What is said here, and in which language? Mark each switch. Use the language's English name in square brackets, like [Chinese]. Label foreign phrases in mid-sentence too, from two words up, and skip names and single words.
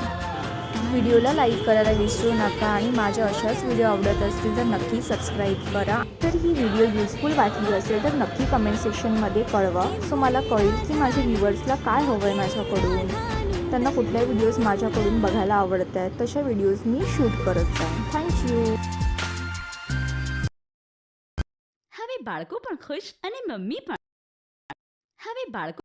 [Marathi] व्हिडिओला लाईक करायला विसरू नका आणि माझ्या अशाच व्हिडिओ आवडत असतील तर नक्की सबस्क्राईब करा. तर ही व्हिडिओ युजफुल वाटली असेल तर नक्की [English] comment sectionमध्ये [Marathi] कळवा. सो मला कळेल की माझ्या व्ह्युअर्सला काय हवं आहे माझ्याकडून, त्यांना कुठल्या व्हिडिओज माझ्याकडून बघायला आवडत आहेत तशा व्हिडिओज मी शूट करत जाईन. थँक्यू. [Gujarati] હવે બાળકો પણ ખુશ અને મમ્મી પણ. હવે બાળકો